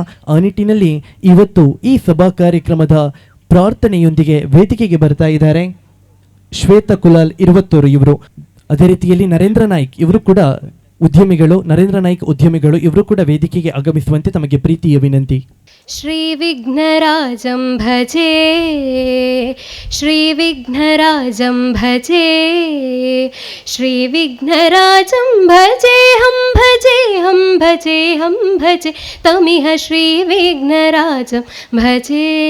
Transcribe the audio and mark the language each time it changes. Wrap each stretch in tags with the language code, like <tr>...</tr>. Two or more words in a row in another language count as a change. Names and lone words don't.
<kn>ಆ ನಿಟ್ಟಿನಲ್ಲಿ ಇವತ್ತು ಈ ಸಭಾ ಕಾರ್ಯಕ್ರಮದ ಪ್ರಾರ್ಥನೆಯೊಂದಿಗೆ ವೇದಿಕೆಗೆ ಬರ್ತಾ ಇದ್ದಾರೆ ಶ್ವೇತಾ ಕುಲಾಲ್ 20 ಇವರು. ಅದೇ ರೀತಿಯಲ್ಲಿ ನರೇಂದ್ರ ನಾಯ್ಕ್ ಇವರು ಕೂಡ ಉದ್ಯಮಿಗಳು ಇವರು ಕೂಡ ವೇದಿಕೆಗೆ ಆಗಮಿಸುವಂತೆ ತಮಗೆ ಪ್ರೀತಿಯ ವಿನಂತಿ.</kn> <sa>श्रीविघ्नराजं भजे, श्रीविघ्नराजं भजे, श्रीविघ्नराजं भजेऽहं भजेऽहं भजेऽहं भजे तमिह श्रीविघ्नराजं भजे.</sa>